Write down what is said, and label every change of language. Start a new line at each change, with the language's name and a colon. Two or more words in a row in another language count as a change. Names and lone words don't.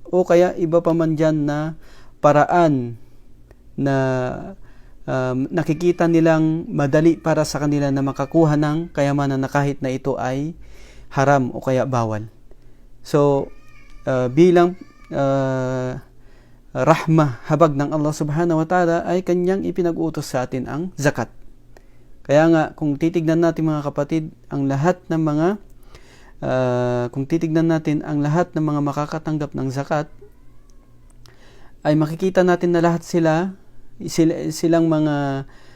Filipino: O kaya iba pa man dyan na paraan na nakikita nilang madali para sa kanila na makakuha ng kayamanan na kahit na ito ay haram o kaya bawal. So, bilang rahmah, habag ng Allah
Arabic: سبحانه وتعالى,
Filipino: ay kanyang ipinag-utos sa atin ang zakat. Kaya nga, kung titignan natin mga kapatid, ang lahat ng mga makakatanggap ng zakat, ay makikita natin na lahat silang mga